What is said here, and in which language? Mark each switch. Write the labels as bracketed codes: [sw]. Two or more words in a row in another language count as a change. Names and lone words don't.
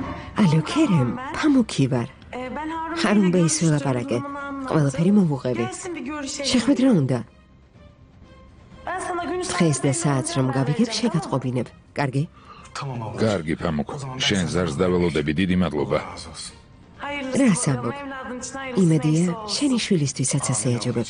[ka] ალო ქერემ, ფამუქი ვარ. [tr] Ben Harun [ka] ხარუნ [tr] Bey'le [ka] ბეის [tr] görüştüm, [ka] ველაპარაკე. [tr] durumunu anlattım. [ka] ყველაფერი მოვუღები. [tr] Gelsin bir görüşelim. [ka] შეხვედრა უნდა. [tr] Ben sana günü [ka] დღეს და საათს რომ გავიგებ, შეგატყობინებ. კარგი? [tr] Tamam abla. [ka] კარგი ფამუკ, შენ ზარს დაველოდები, დიდი მადლობა. რას ამბობ? იმედია, შენი შვილისთვისაც ასე აჯობებს.